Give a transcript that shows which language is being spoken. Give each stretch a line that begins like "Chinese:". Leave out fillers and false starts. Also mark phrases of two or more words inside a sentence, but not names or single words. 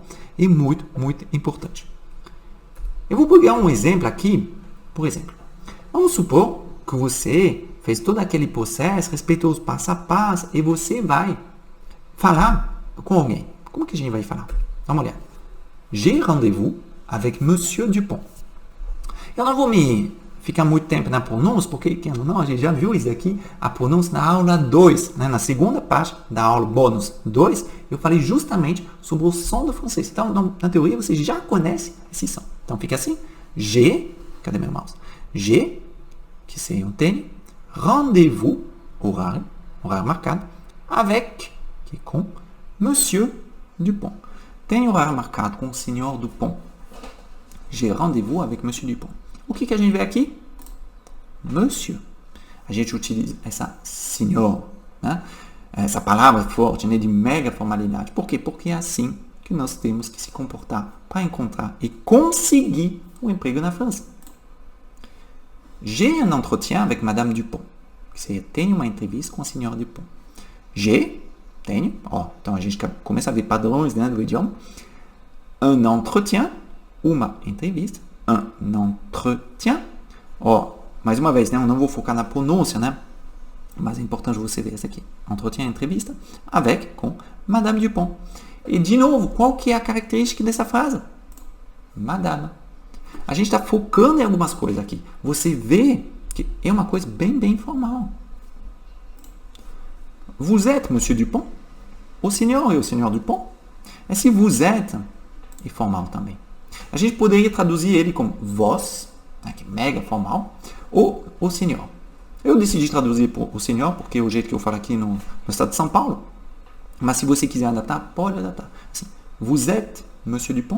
Portuguese: É muito, muito importante. Eu vou pegar um exemplo aqui. Por exemplo, vamos supor que você fez todo aquele processo, respeitou os passo a passo e você vai falar com alguém. Como que a gente vai falar? Dá uma olhada.
French: J'ai rendez-vous avec Monsieur Dupont.
Portuguese: Eu não vou me ficar muito tempo na pronúncia, porque não, a gente já viu isso aqui, a pronúncia na aula 2, né? Na segunda parte da aula bônus 2, eu falei justamente sobre o som do francês. Então, na teoria, você já conhece esse som. Então, fica assim. J'ai, cadê meu mouse? J'ai, que seria um T, rendez-vous, horário marcado, avec, que é com, Monsieur Dupont. Tem horário marcado com o senhor Dupont.
French: J'ai rendez-vous avec Monsieur Dupont.
Portuguese: O que a gente vê aqui? Monsieur. A gente utiliza essa senhor, né? Essa palavra forte, né? De mega formalidade. Por quê? Porque é assim que nós temos que se comportar para encontrar e conseguir um emprego na França.
French: J'ai un entretien avec Madame Dupont.
Portuguese: Você tem uma entrevista com a senhora Dupont. J'ai, tenho. Então a gente começa a ver padrões, né, do idioma.
French: Un entretien,
Portuguese: uma entrevista.
French: Un entretien.
Portuguese: Mais uma vez, né, eu não vou focar na pronúncia, né? Mas é importante você ver essa aqui. Entretien, entrevista, avec, com Madame Dupont. E, de novo, qual que é a característica dessa frase? Madame. A gente está focando em algumas coisas aqui. Você vê que é uma coisa bem, bem formal.
French: Vous êtes Monsieur Dupont?
Portuguese: O senhor é o senhor Dupont? Esse
French: vous êtes
Portuguese: é formal também. A gente poderia traduzir ele como vós, né, que é mega formal, ou o senhor. Eu decidi traduzir por o senhor, porque é o jeito que eu falo aqui no estado de São Paulo. Mas se você quiser adaptar, pode adaptar. Assim,
French: vous êtes Monsieur Dupont?